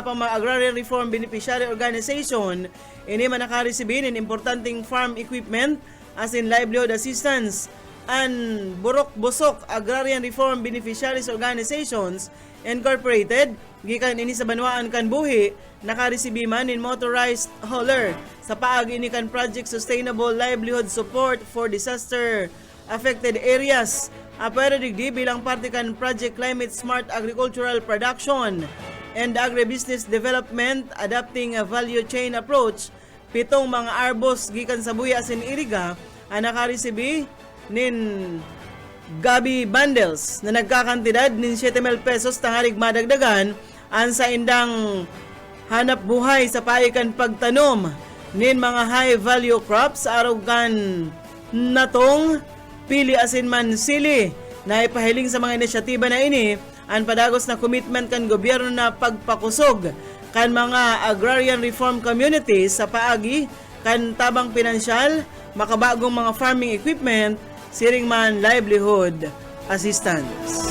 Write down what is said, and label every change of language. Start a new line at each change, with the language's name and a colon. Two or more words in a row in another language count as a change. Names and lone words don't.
Bikol: pang mga Agrarian Reform Beneficiary Organization ini man nakaresibin in importanteng
English: farm equipment
Bikol: as in
English: livelihood assistance
Bikol: and Burok Busok Agrarian Reform Beneficiaries Organizations Incorporated gikan ini sa Banwaan kan Buhi nakaresibi man in
English: motorized hauler
Bikol: sa paagi ini kan Project Sustainable Livelihood Support for Disaster Affected Areas. Apere digdi bilang parte kan Project Climate Smart Agricultural Production and Agribusiness Development Adapting a Value Chain Approach, 7 mga arbos gikan sa Buhi asin Iriga ang nakaresibi nin Gabi bundles na nagkakantidad nin 7,000 pesos tangarig madagdagan ang sa indang hanap buhay sa paikan pagtanom nin mga
English: high value crops
Bikol: arugan natong pili asin man sili na ipahiling sa mga inisyatiba na ini ang padagos na commitment kan gobyerno na pagpakusog kan mga
English: agrarian reform communities
Bikol: sa paagi kan tabang pinansyal, makabagong mga
English: farming equipment,
Bikol: siring man
English: livelihood assistance.